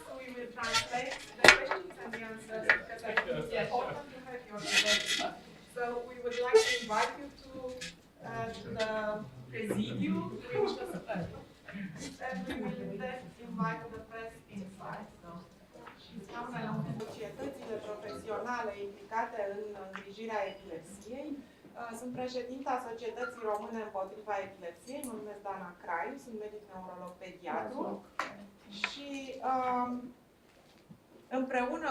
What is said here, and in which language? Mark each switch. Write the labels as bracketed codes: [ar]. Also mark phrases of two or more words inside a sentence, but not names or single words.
[en] We will translate the questions and the answers because I think it's important to have your direction. So we would like to invite you to the presidium, which was and we will then invite the press inside. So. [ro] Societățile profesionale implicate în îngrijirea epilepsiei. Sunt președinta Societății Române împotriva epilepsiei, mă numesc Dana Craiu, sunt medic neurolog pediatru și împreună